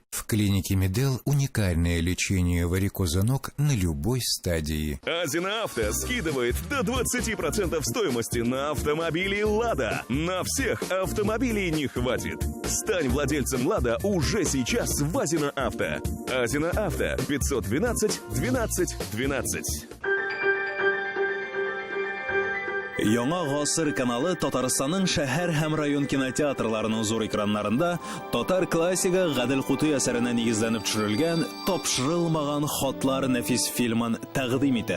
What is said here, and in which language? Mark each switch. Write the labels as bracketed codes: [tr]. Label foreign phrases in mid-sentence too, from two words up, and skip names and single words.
[ru] В клинике Медел уникальное лечение варикоза ног на любой стадии. Азина Авто скидывает до 20% стоимости на автомобили «Лада». На всех автомобилей не хватит. Стань владельцем «Лада» уже сейчас в Азина Авто. Азина Авто 512 12 12. [tt] Яңа гасыр каналы Татарстанның шәһәр һәм район кинотеатрларының зур экраннарында татар классига Гадел Куты әсәренә нигезләнеп төшерелгән Тапшырылмаган хатлар нәфис фильмын тәкъдим итә.